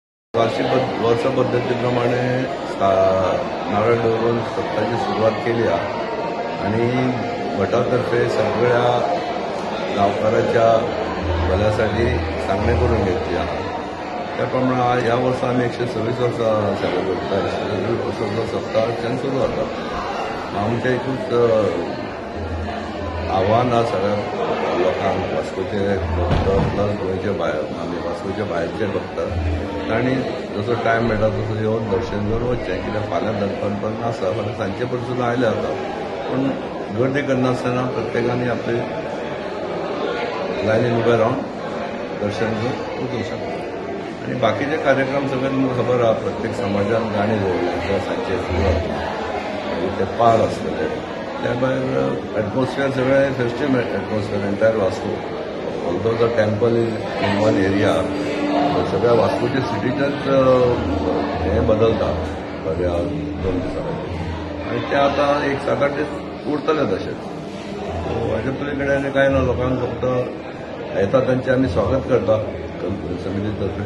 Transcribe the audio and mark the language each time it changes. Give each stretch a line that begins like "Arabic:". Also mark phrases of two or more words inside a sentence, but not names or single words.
Marathi: वार्षिक वर्ष पद्धतीप्रमाणे नारळ दवरून सप्ताहाची सुरुवात केली आहे आणि गटातर्फे सगळ्या गावकाराच्या भल्यासाठी सांगणे करून घेतली आहे.
Konkani: त्याप्रमाणे या वर्षी आम्ही 126 वर्सां सेलिब्रेट करता. 126 वर्सांचो सप्ताहाच्यान सुरू जाता. आमच्या एकूच आव्हान आसा सगळ्या लोकांक वास्कोचे भक्त प्लस गोंयचे भायर आमी वास्कोचे भायरचे भक्त तांणी जसो टायम मेळटा तसो येवन दर्शन घेवन वचचें. कित्याक फाल्यां दनपारपर्यंत आसा, फाल्यां सांजचे परसून आयले जाता. पूण गर्दी करनासतना प्रत्येकानी आपली लायनीन उबे रावन दर्शन घेवन वचूंक शकता. आनी बाकीचे कार्यक्रम सगळे तुमकां खबर आहा. प्रत्येक समाजान गाणी दवरल्या सांजचे सुरवात ते पार आसतले. त्या भायर एटमॉस्फियर सगळें
English: festive atmosphere entire
Konkani: वास्को.
English: although the temple is in one area.
Konkani: सगळ्या वास्कोच्या सिटीचेच हें बदलता ह्या 2 दिसां खातीर आनी ते आतां एक 7-8 दीस उरतले तशेंच. हाजे पयली कडेन कांय ना, लोकांक फक्त येता तांचे आमी स्वागत करता समिती तर्फे.